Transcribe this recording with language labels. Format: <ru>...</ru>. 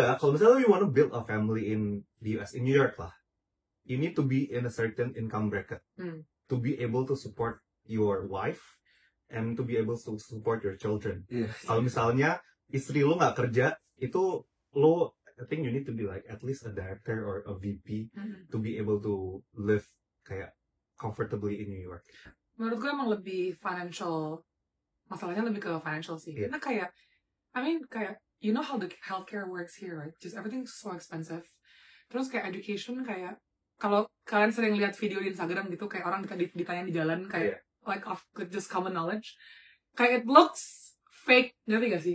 <id>enggak, kalau misalnya</id> <en>you want to build a family in the US, in New York lah, you need to be in a certain income bracket to be able to support your wife and to be able to support your children.</en> <id>Iya. Kalau misalnya istri lu nggak kerja, itu lu,</id> <en>I think you need to be like at least a director or a VP to be able to live kayak comfortably in New York.</en> <id>Menurut gue emang lebih financial, masalahnya lebih ke financial sih.</id> <en>Yeah.</en> <id>Karena kayak,</id> <en>I mean kayak, you know how the healthcare works here, right? Just everything's so expensive.</en> <id>Terus kayak education kayak, kalau kalian sering lihat video di Instagram gitu, kayak orang ditanya di jalan kayak,</id> <en>like of just common knowledge,</en> <id>kayak</id> <en>it looks fake,</en> <id>ngerti gak sih?</id>